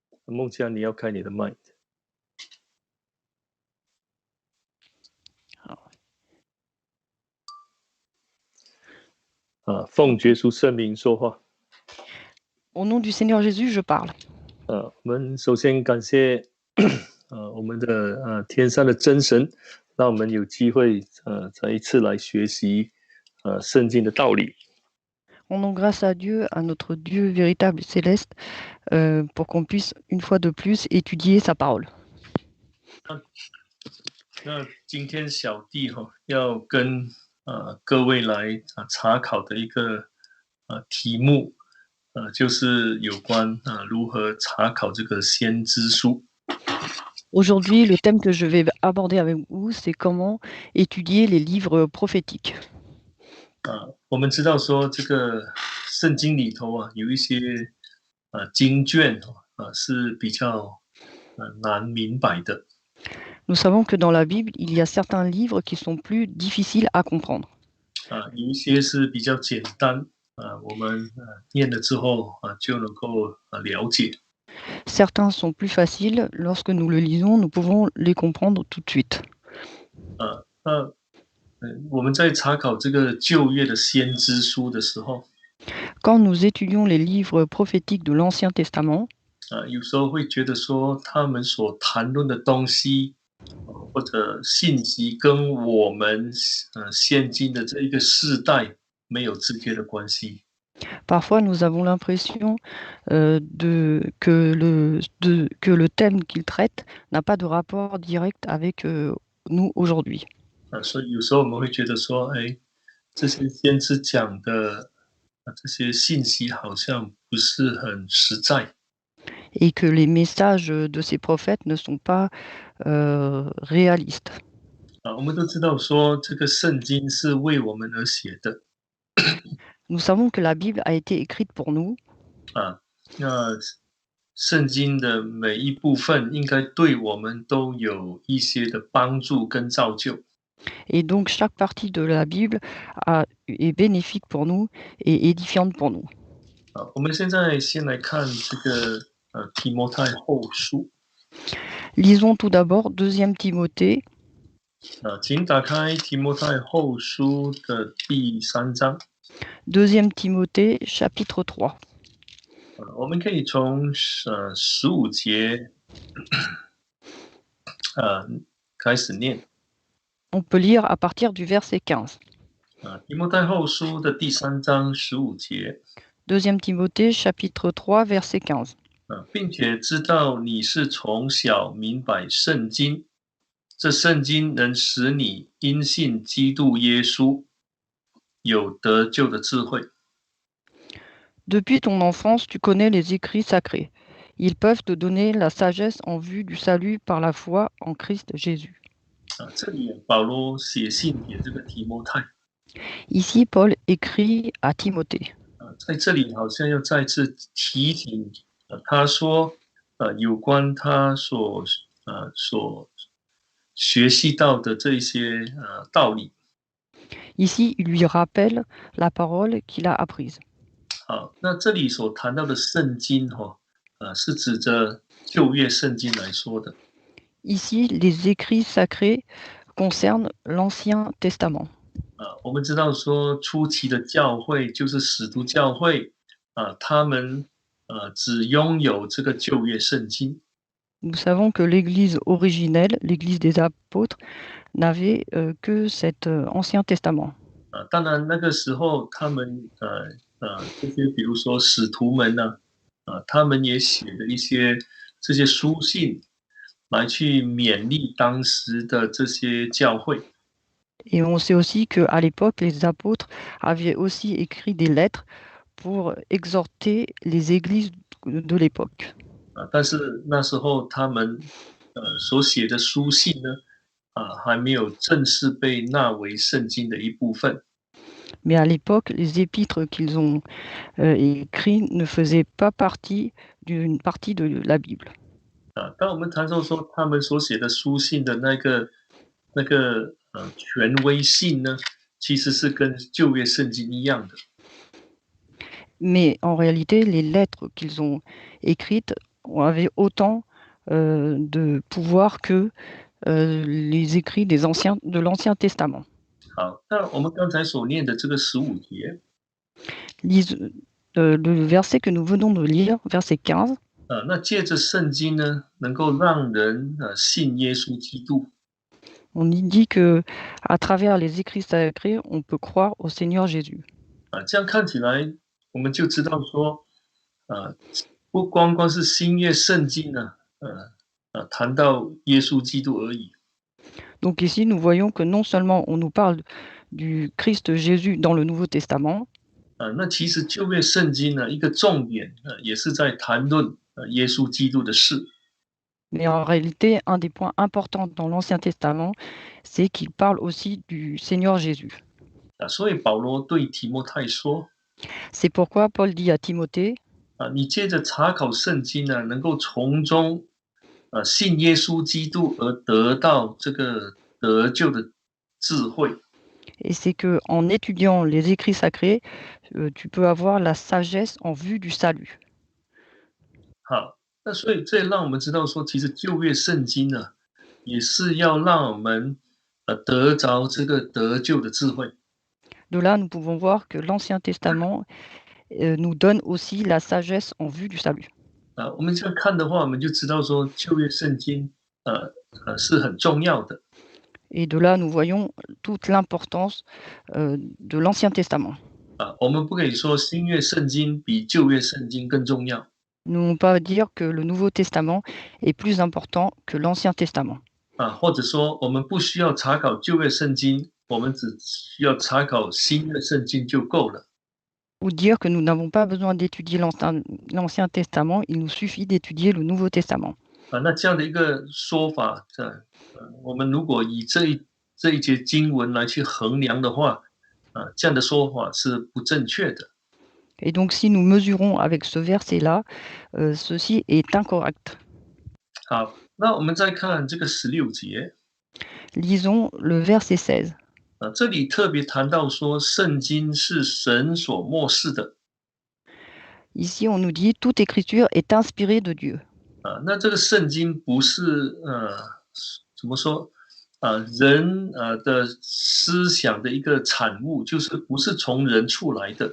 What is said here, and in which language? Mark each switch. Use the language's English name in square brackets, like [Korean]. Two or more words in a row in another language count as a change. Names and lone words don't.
[Chinese] 孟佳，你要开你的麦。奉耶稣圣名说话。 [French] Au nom du Seigneur Jésus, je parle. [Chinese] 我们首先感谢我们的天上的真神，让我们有机会再一次来学习圣经的道理。 [French] Rendons grâce à Dieu, à notre Dieu véritable et céleste, pour qu'on puisse une fois de plus étudier sa parole. [Chinese] 那今天小弟要跟各位来查考的一个题目，就是有关如何查考这个先知书。 [French] Aujourd'hui, le thème que je vais aborder avec vous, c'est comment étudier les livres prophétiques. [Chinese] 我们知道说这个圣经里头有一些经卷是比较难明白的。 [French] Nous savons que dans la Bible, il y a certains livres qui sont plus difficiles à comprendre. [Chinese] 有一些是比较简单我们念了之后就能够了解。 [French] Certains sont plus faciles. Lorsque nous le lisons, nous pouvons les comprendre tout de suite. [Chinese] 我们在查考这个旧约的先知书的时候， [French] Quand nous étudions les livres prophétiques de l'Ancien Testament, [Chinese] 有时候会觉得说他们所谈论的东西或者信息跟我们现今的这一个世代没有直接的关系。 [French] parfois nous avons l'impression que le thème qu'il traite n'a pas de rapport direct avec nous aujourd'hui. [Chinese] 所以有时候我们会觉得说，这些先知讲的这些信息好像不是很实在。 [French] Et que les messages de ces prophètes ne sont pas réalistes. [Chinese] 我们都知道说这个圣经是为我们而写的。 [French] Nous savons que la Bible a été écrite pour nous. [Chinese] 那圣经的每一部分应该对我们都有一些的帮助跟造就。 [French] Et donc chaque partie de la Bible est bénéfique pour nous et édifiante pour nous. [Chinese] 我们现在先来看这个提摩太后书。 [French] Lisons tout d'abord 2 Timothée. [Chinese] 请打开提摩太后书的第3章。 [French] 2 Timothée, chapitre 3. [Chinese] 我们可以从15节开始念。 [French] On peut lire à partir du verset 15. [Chinese] 提摩太后书的第3章15节。 [French] 2 Timothée, chapitre 3, verset 15. [Chinese] 并且知道你是从小明白圣经，这圣经能使你因信基督耶稣有得救的智慧。 [French] Depuis ton enfance, tu connais les écrits sacrés. Ils peuvent te donner la sagesse en vue du salut par la foi en Christ Jésus. [Chinese] 这里保罗写信给这个提摩太。 [French] Ici, Paul écrit à Timothée. [Chinese] 在这里好像要再次提醒他说有关他所学习到的这些道理。 [French] Ici, il lui rappelle la parole qu'il a apprise. [Chinese] 那这里所谈到的圣经是指着旧约圣经来说的。 [French] Ici, les écrits sacrés concernent l'Ancien Testament. [Chinese] 我们知道说初期的教会就是使徒教会他们只拥有这个旧约圣经。 [French] Nous savons que l'Église originelle, l'Église des apôtres, n'avait que cet Ancien Testament. [Chinese] 当然那个时候他们这些比如说使徒们他们也写了一些这些书信来去勉励当时的这些教会。 [French] Et on sait aussi qu'à l'époque, les apôtres avaient aussi écrit des lettres pour exhorter les églises de l'époque. [Chinese] 但是那时候他们所写的书信呢还没有正式被纳为圣经的一部分。 [French] Mais à l'époque, les épîtres qu'ils ont écrits ne faisaient pas partie d'une partie de la Bible. [Chinese] 当我们谈到说他们所写的书信的那个权威性呢，其实是跟旧约圣经一样的。 [French] Mais en réalité, les lettres qu'ils ont écrites avaient autant de pouvoir que les écrits de l'Ancien Testament. [Chinese] 好，那我们刚才所念的这个15节， [French] Le verset que nous venons de lire, verset 15, [Chinese] 那借着圣经呢，能够让人信耶稣基督。 [French] on y dit que à travers les écrits sacrés, on peut croire au Seigneur Jésus. [Chinese] 这样看起来，我们就知道说，不光光是新约圣经呢，谈到耶稣基督而已。 [French] Donc ici, nous voyons que non seulement on nous parle du Christ Jésus dans le Nouveau Testament, [Chinese] 那其实旧约圣经呢，一个重点也是在谈论耶稣基督的事。 [French] mais en réalité, un des points importants dans l'Ancien Testament, c'est qu'il parle aussi du Seigneur Jésus. [Chinese] 所以保罗对提摩太说， [French] C'est pourquoi Paul dit à Timothée, [Chinese] 你借着查考圣经呢，能够从中信耶稣基督而得到这个得救的智慧。 [French] et c'est que en étudiant les écrits sacrés, tu peux avoir la sagesse en vue du salut. [Chinese] 好，那所以这也让我们知道说，其实旧约圣经呢，也是要让我们得着这个得救的智慧。 [French] De là, nous pouvons voir que l'Ancien Testament nous donne aussi la sagesse en vue du salut. [Chinese] 我们这样看的话，我们就知道说旧约圣经是很重要的。 [French] Et de là, nous voyons toute l'importance de l'Ancien Testament. [Chinese] 我们不可以说新约圣经比旧约圣经更重要。 [French] Nous ne pouvons pas dire que le Nouveau Testament est plus important que l'Ancien Testament. [Chinese] 或者说我们不需要查考旧约圣经，我们只需要查考新约圣经就够了。 [French] Ou dire que nous n'avons pas besoin d'étudier l'Ancien Testament, il nous suffit d'étudier le Nouveau Testament. [Chinese] 那这样的一个说法，我们如果以这一节经文来去衡量的话，这样的说法是不正确的。 [French] Et donc, si nous mesurons avec ce verset-là, ceci est incorrect. [Chinese] 好，那我们再看这个16节， [French] Lisons le verset 16. [Chinese] 这里特别谈到说，圣经是神所默示的。 [French] Ici, on nous dit toute écriture est inspirée de Dieu. [Chinese] 那这个圣经不是怎么说人的思想的一个产物，就是不是从人出来的。